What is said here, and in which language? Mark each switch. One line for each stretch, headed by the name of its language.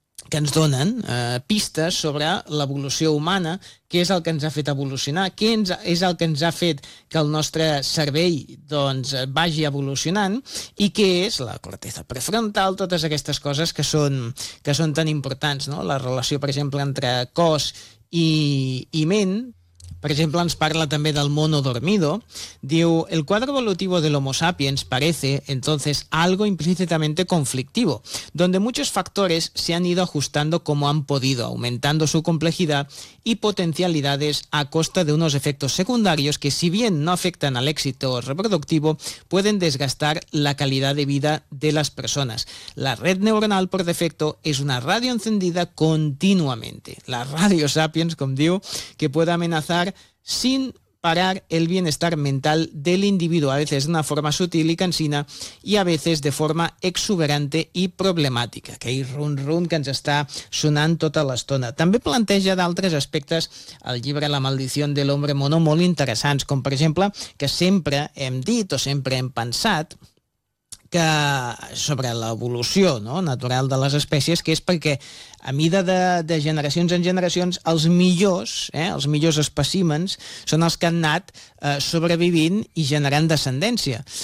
Catalan: que ens donen pistes sobre l'evolució humana, què és el que ens ha fet evolucionar, què és el que ens ha fet que el nostre cervell doncs vagi evolucionant, i què és la corteza prefrontal, totes aquestes coses que són tan importants, no? La relació, per exemple, entre cos i ment. Per exemple, ens parla també del mono dormido. Diu,
Spanish: el cuadro evolutivo del Homo sapiens parece, entonces, algo implícitamente conflictivo, donde muchos factores se han ido ajustando como han podido, aumentando su complejidad y potencialidades a costa de unos efectos secundarios que, si bien no afectan al éxito reproductivo, pueden desgastar la calidad de vida de las personas. La red neuronal, por defecto, es una radio encendida continuamente. La radio sapiens,
Catalan: como diu,
Spanish: que puede amenazar sin parar el bienestar mental del individuo, a veces de una forma sutil y cansina y a veces de forma exuberante y problemática.
Catalan: Aquell rum-rum que ens està sonant tota l'estona. També planteja d'altres aspectes el llibre La maldició de l'hombre mono molt interessants, com per exemple que sempre hem dit o sempre hem pensat que sobre l'evolució, no, natural de les espècies, que és perquè a mida de generacions en generacions els millors, els millors espècimens són els que han anat sobrevivint i generant descendència.